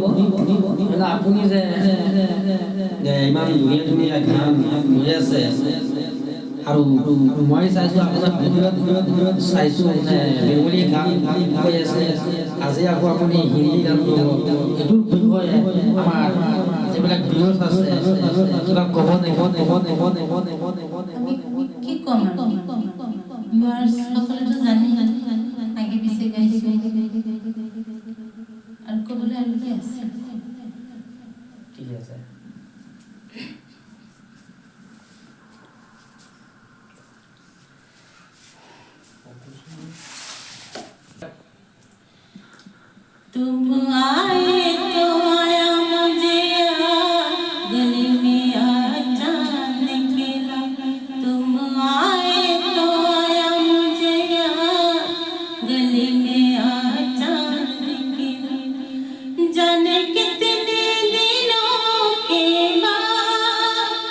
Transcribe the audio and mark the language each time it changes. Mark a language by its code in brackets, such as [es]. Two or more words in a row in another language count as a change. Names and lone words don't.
[as] আপুনি যে ইমান ধুনীয়া ধুনীয়া গান গৈ আছে আৰু মই চাইছোঁ আপোনাৰ ভিডিঅ'ত চাইছোঁ বেংগলী গান কৈ আছে, আজি আকৌ আপুনি হিন্দী গান এইটোৰ বিষয়ে আমাৰ যিবিলাক ভিউৱাৰ্ছ আছে কিবা ক'ব নেকি? আমি কি কম আৰু ভিউৱাৰ্ছ সকলেতো জানে আগে পিছে গাইছোঁ আৰু ক'বলৈ আৰু কি আছে। ঠিক আছে। [hi] तुम आए तो आया मुझे गली में अचानक मिला, तुम आए तो आया मुझे गली में अचानक मिला, जाने कितने दिनों के बाद,